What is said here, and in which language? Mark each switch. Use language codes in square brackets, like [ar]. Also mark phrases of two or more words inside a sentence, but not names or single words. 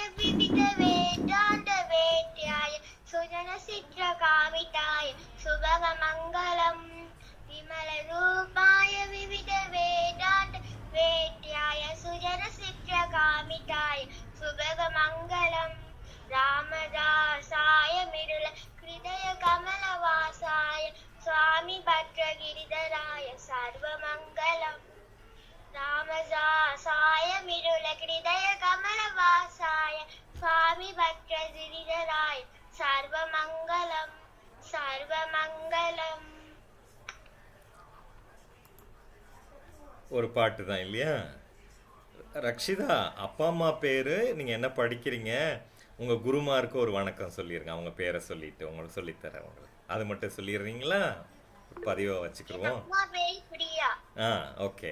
[sa] विविधवेदान्तवेद्याय सुजनचित्रकामिताय शुभमङ्गलम् विमलरूपाय विविधवेदान्तवेद्याय सुजनचित्रकामिताय शुभमङ्गलम् रामदासाय मिरुल हृदय कमलवासाय स्वामी भद्रगिरिधराय सर्वमङ्गलम् रामदासाय मिरुल हृदय कमलवासाय स्वामी भद्रगिरिधराय सर्वमङ्गलम् सर्वमङ्गलम्. [ta] ஒரு பாட்டு தான் இல்லையா? ரக்ஷிதா, அப்பா அம்மா பேர், நீங்கள் என்ன படிக்கிறீங்க, உங்கள் குருமாருக்கு ஒரு வணக்கம் சொல்லிடுங்க. அவங்க பேரை சொல்லிட்டு உங்களுக்கு சொல்லித்தரேன். உங்களுக்கு அது மட்டும் சொல்லிடுறீங்களா? பதிவாக வச்சுக்கிடுவோம். ஆ, ஓகே.